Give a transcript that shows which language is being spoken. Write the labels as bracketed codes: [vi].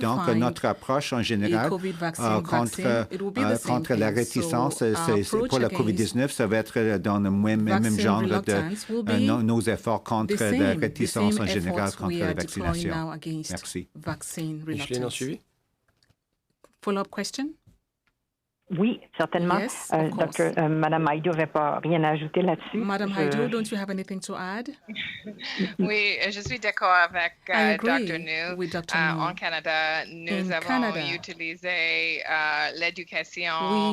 [fr] Donc, notre approche en général contre la réticence pour la COVID-19, ça va être dans le même genre de nos efforts contre la réticence en général contre la vaccination. Merci. Micheline, en suivi? [en] Follow-up question? [fr] Oui, certainement. [en] Yes, [fr] Madame Hajdu n'avait pas rien à ajouter là-dessus. [en] Madame Hajdu, don't you have anything to add? [fr] Oui, je suis d'accord avec Dr. New. En Canada, nous avons utilisé l'éducation